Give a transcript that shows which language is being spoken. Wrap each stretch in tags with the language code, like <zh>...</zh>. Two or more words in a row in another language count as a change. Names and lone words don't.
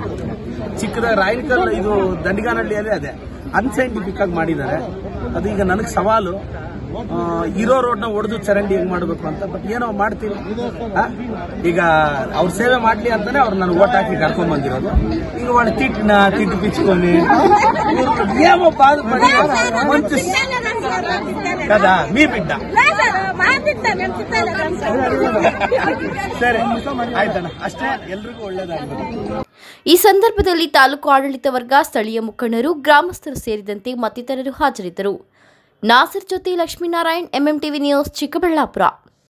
<kn>ಚಿಕ್ಕದಾಗ ರಾಯನಕಲ್ ಇದು ದಂಡಿಗಾನಹಳ್ಳಿಯಲ್ಲಿ ಅದೇ ಅನ್ಸೈಂಟಿಫಿಕ್ ಆಗಿ ಮಾಡಿದ್ದಾರೆ. ಅದು ಈಗ ನನಗೆ ಸವಾಲು ಇರೋ ರೋಡ್ನ ಒಡೆದು ಚರಂಡಿ ಹೆಂಗ್ ಮಾಡಬೇಕು ಅಂತ. ಬಟ್ ಏನೋ ಮಾಡ್ತೀವಿ. ಈಗ ಅವ್ರ ಸೇವೆ ಮಾಡ್ಲಿ ಅಂತಾನೆ ಅವ್ರು ನಾನು ಓಟ್ ಹಾಕಿ ಕರ್ಕೊಂಡ್ ಬಂದಿರೋದು. ಈಗ ಒಳ್ಳೆ ತಿಟ್ಟು ಪಿಚ್ಕೊಂಡು</kn> <te>ఏమో బాధపడి మంచి కదా మీ బిడ్డ</te> <kn>ಸರಿ ಆಯ್ತಣ್ಣ, ಅಷ್ಟೇ. ಎಲ್ರಿಗೂ ಒಳ್ಳೇದಾಗಲಿ. ಈ ಸಂದರ್ಭದಲ್ಲಿ ತಾಲೂಕು ಆಡಳಿತ ವರ್ಗ, ಸ್ಥಳೀಯ ಮುಖಂಡರು, ಗ್ರಾಮಸ್ಥರು ಸೇರಿದಂತೆ ಮತ್ತಿತರರು ಹಾಜರಿದ್ದರು. ನಾಸರ್ ಜೊತೆ ಲಕ್ಷ್ಮೀನಾರಾಯಣ್, ಎಂಎಂಟಿವಿ ನ್ಯೂಸ್, ಚಿಕ್ಕಬಳ್ಳಾಪುರ.</kn>